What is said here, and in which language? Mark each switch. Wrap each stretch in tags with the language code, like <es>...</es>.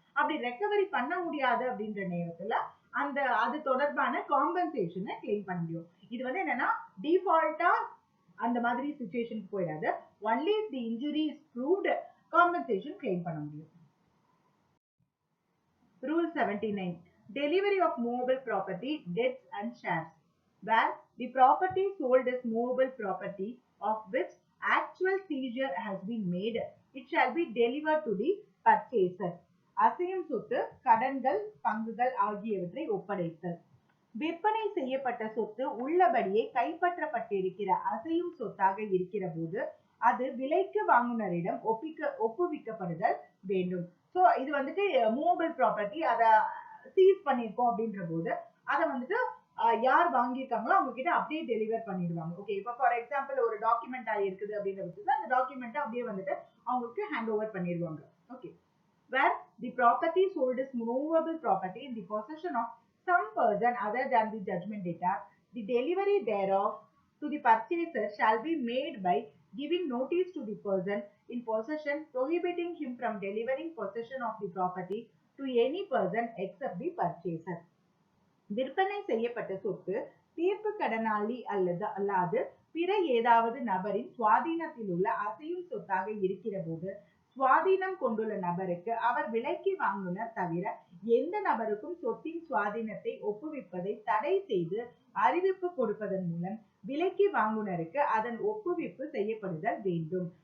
<ta>அப்படி ரெக்கவரி பண்ண முடியாது அப்படின்ற நேரத்துல அந்த அது தொடர்பான காம்பன்சேஷனை கிளைம் பண்ண முடியும். இது வந்து என்னன்னா டிஃபால்ட்டா அந்த மாதிரி சிச்சுவேஷனுக்கு போயிடாது.</ta> <en>only if the injury is proved compensation claim</en> <ta>பண்ண முடியும்.</ta> <en>Rule 79. Delivery of movable property, debts and shares. Where the property sold is movable property of which actual seizure has been made, it shall be delivered to the purchaser.</en> <ta>அசையும் சொத்து, கடன்கள், பங்குகள் ஆகியவற்றை ஒப்படைத்தல். விற்பனை செய்யப்பட்ட சொத்து உள்ளபடியே கைப்பற்றப்பட்டிருக்கிற அசையும் சொத்தாக இருக்கிற போது அது விலைக்கு வாங்குனரிடம் ஒப்புவிக்கப்படுதல் வேண்டும். ஸோ இது வந்துட்டு மூவபிள் ப்ராப்பர்ட்டி, அதை சீஸ் பண்ணிருக்கோம் அப்படின்ற போது அதை வந்துட்டு யார் வாங்கியிருக்காங்களோ அவங்க கிட்ட அப்படியே டெலிவர் பண்ணிடுவாங்க. ஓகே. இப்போ ஃபார் எக்ஸாம்பிள் ஒரு டாக்குமெண்ட் இருக்குது அப்படின்ற பட்சத்துல அந்த டாக்குமெண்ட் அப்படியே வந்துட்டு அவங்களுக்கு ஹேண்ட் ஓவர் பண்ணிடுவாங்க. Okay.</ta> <en>Where the property sold is movable property in the possession of some person other than the judgment debtor, the delivery thereof to the purchaser shall be made by giving notice to the person in possession, prohibiting him from delivering possession of the property to any person except the purchaser.</en> <ta>விற்பனை செய்யப்பட்ட சொத்து தீர்ப்பு கடனாளி அல்லாது பிற ஏதாவது நபரின் சுவாதீனத்தில் உள்ள அசையும் சொத்தாக இருக்கிற போது சுவாதீனம் கொண்டுள்ள நபருக்கு அவர் விலைக்கு வாங்குனர் தவிர எந்த நபருக்கும் சொத்தின் சுவாதீனத்தை ஒப்புவிப்பதை தடை செய்து அறிவிப்பு கொடுப்பதன் மூலம் விலைக்கு வாங்குனருக்கு அதன் ஒப்புவிப்பு செய்யப்படுதல் வேண்டும்.</ta>